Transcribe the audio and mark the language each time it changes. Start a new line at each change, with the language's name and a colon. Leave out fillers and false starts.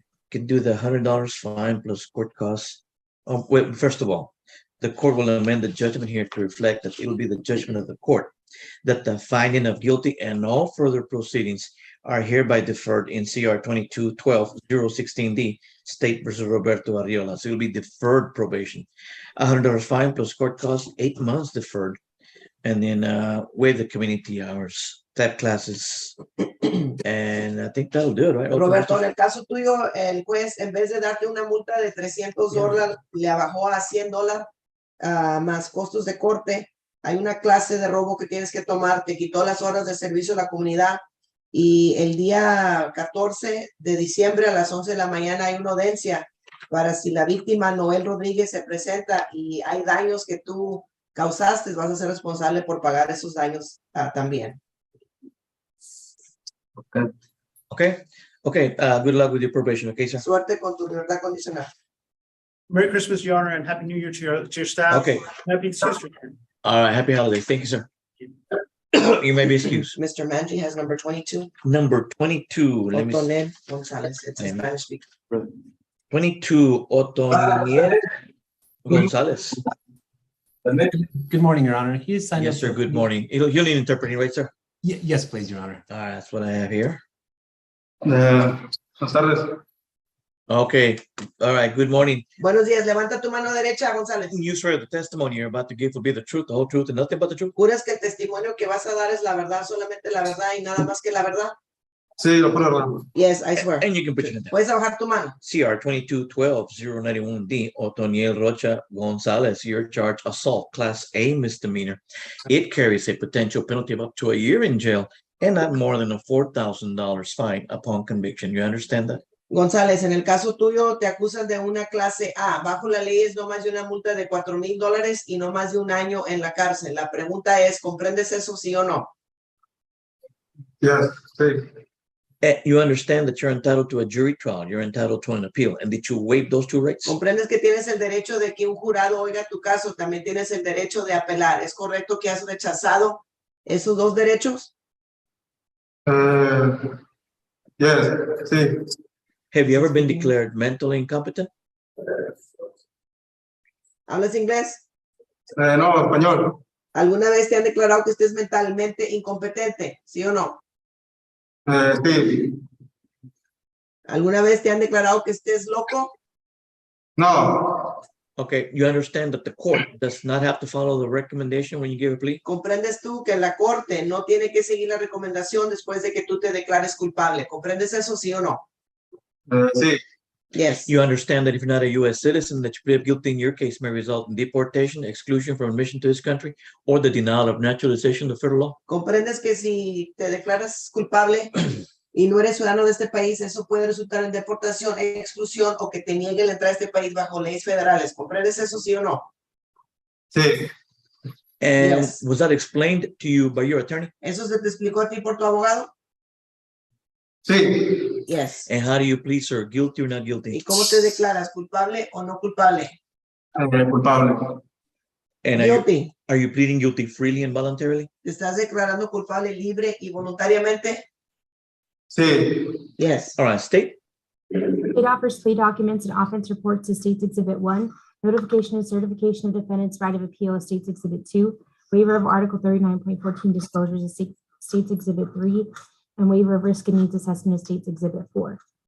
English: Can do the $100 fine plus court costs. Wait, first of all, the court will amend the judgment here to reflect that it will be the judgment of the court that the finding of guilty and all further proceedings are hereby deferred in CR 22-12-016D, State versus Roberto Arriola. So it will be deferred probation, $100 fine plus court costs, 8 months deferred, and then waive the community hours, that classes, and I think that'll do it, right?
Spanish: Roberto, en el caso tuyo, el juez, en vez de darte una multa de $300, le bajó a $100 más costos de corte. Hay una clase de robo que tienes que tomar, te quitó las horas de servicio a la comunidad y el día 14 de diciembre a las 11 de la mañana hay una audiencia para si la víctima Noel Rodríguez se presenta y hay daños que tú causaste, vas a ser responsable por pagar esos daños también.
English: Okay. Good luck with your probation, okay, sir?
Spanish: Suerte con tu libertad condicional.
English: Merry Christmas, Your Honor, and Happy New Year to your staff. Okay. Happy Easter. All right. Happy holidays. Thank you, sir. You may be excused. Mr. Manji has number 22. Number 22. Let me see. Otoniel Gonzalez. It's a Amen. Spanish speaker. 22. Otoniel Gonzalez. Good morning, Your Honor. He is signed up. Yes, sir. for- Good morning. You'll need interpreting, right, sir? Yes, please, Your Honor. All right, that's what I have here.
Spanish: Buenas tardes.
English: Okay, all right, good morning.
Spanish: Buenos días, levanta tu mano derecha, González.
English: You swear the testimony you're about to give will be the truth, the whole truth, and nothing but the truth?
Spanish: ¿Juras que el testimonio que vas a dar es la verdad, solamente la verdad y nada más que la verdad? Sí, lo puedo hablar.
English: Yes, I swear. And you can put your hand down.
Spanish: Puedes bajar tu mano.
English: CR 2212-091D, Otoniel Rocha Gonzalez, your charge assault, class A misdemeanor. It carries a potential penalty of up to a year in jail and not more than a $4,000 fine upon conviction. You understand that?
Spanish: González, en el caso tuyo te acusan de una clase A. Bajo la ley es no más de una multa de $4,000 y no más de un año en la cárcel. La pregunta es, ¿comprendes eso, sí o no? Yes, sí.
English: You understand that you're entitled to a jury trial, you're entitled to an appeal, and that you waive those two rights?
Spanish: ¿Comprendes que tienes el derecho de que un jurado oiga tu caso? También tienes el derecho de apelar. ¿Es correcto que has rechazado esos dos derechos? Yes, sí.
English: Have you ever been declared mentally incompetent?
Spanish: ¿Hablas inglés? No, español. ¿Alguna vez te han declarado que estés mentalmente incompetente? ¿Sí o no? Sí. ¿Alguna vez te han declarado que estés loco? No.
English: Okay, you understand that the court does not have to follow the recommendation when you give a plea?
Spanish: ¿Comprendes tú que la corte no tiene que seguir la recomendación después de que tú te declares culpable? ¿Comprendes eso, sí o no? Sí.
English: Yes. You understand that if you're not a U.S. citizen, that you plead guilty in your case may result in deportation, exclusion from admission to this country, or the denial of naturalization to federal law?
Spanish: ¿Comprendes que si te declaras culpable y no eres ciudadano de este país, eso puede resultar en deportación, exclusión o que te niegue la entrada a este país bajo leyes federales? ¿Comprendes eso, sí o no? Sí.
English: And Yes. was that explained to you by your attorney?
Spanish: ¿Eso se te explicó a ti por tu abogado? Sí.
English: Yes. And how do you plead, sir? Guilty or not
Spanish: ¿Y
English: guilty?
Spanish: cómo te declaras? ¿Culpable o no culpable? Culpable.
English: And Guilty. are you pleading guilty freely and voluntarily?
Spanish: ¿Te estás declarando culpable libre y voluntariamente? Sí.
English: Yes. All right, state. State offers plea documents and offense reports to States Exhibit 1, notification and certification of defendant's right of appeal of States Exhibit 2, waiver of Article 39.14 disclosures of States Exhibit 3, and waiver of risk and needs assessment of States Exhibit 4.